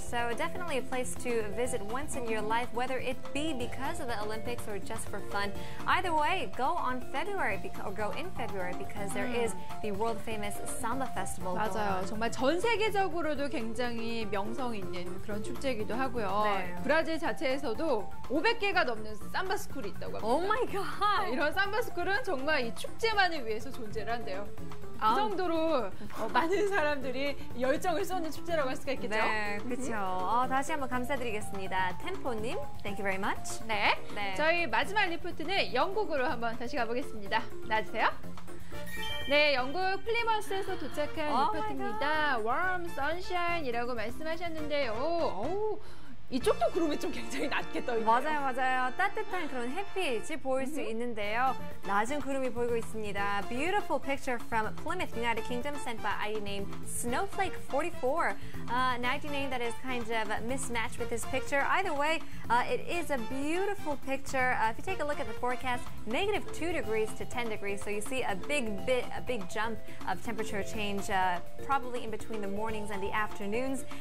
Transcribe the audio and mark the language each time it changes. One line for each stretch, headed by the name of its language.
English: So definitely a place to visit once in your life, whether it be because of the Olympics or just for fun. Either way, go in February because there is the world famous Samba Festival.
Korean: 맞아요. 정말 전 세계적으로도 굉장히 명성 있는 그런 축제이기도 하고요. 네. 브라질 자체에서도 500개가 넘는 삼바 스쿨이 있다고 합니다.
English: Oh my god!
Korean: 이런 삼바 스쿨은 정말 이 축제만을 위해서 존재를 한대요. 그 정도로 많은 사람들이 열정을 쏟는 축제라고 할 수가 있겠죠. 네, 그렇죠. 다시 한번 감사드리겠습니다. 템포님,
English: thank you very much.
Korean: 네. 네. 저희 마지막 리포트는 영국으로 한번 다시 가보겠습니다. 나와주세요. 네, 영국 플리머스에서 도착한 리포트입니다.
English: Warm Sunshine
Korean: 이라고 말씀하셨는데요. 어우, 이쪽도 구름이 좀 굉장히 낮게 떠 있네요. 맞아요. 따뜻한 그런 햇빛이 보일 수 있는데요. 낮은 구름이 보이고 있습니다.
English: Beautiful picture from Plymouth, United Kingdom, sent by ID name Snowflake44. An ID name that is kind of mismatched with this picture. Either way, it is a beautiful picture. If you take a look at the forecast, -2 degrees to 10 degrees. So you see a big jump of temperature change, probably in between the mornings and the afternoons.